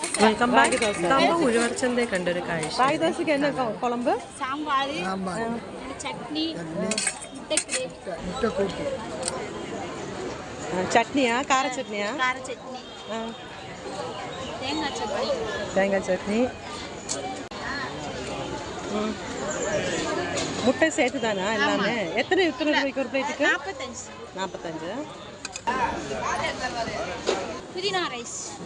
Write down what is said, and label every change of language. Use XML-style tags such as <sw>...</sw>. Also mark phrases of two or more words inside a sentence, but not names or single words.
<ml>വെൽക്കം ബാക്ക്. കമ്പം ഉഴവർച്ചന്തേ കണ്ടൊരു കാഴ്ച. റാഗി ദോശയ്ക്ക് എന്നാ കുളമ്പ്? സാമ്പാർ, ചട്നി, മുട്ടക്കൂട്ട്. ചട്നിയാ? കാര ചട്നിയാ?</ml> <ta>கார சட்னி, தேங்காய் சட்னி, தேங்காய் சட்னி. முட்டை சேர்த்து தானா எல்லாமே? எத்தனை ரூபாய்க்கு ஒரு பிளேட்டுக்கு? 45. புதினா ரைஸ்,</ta>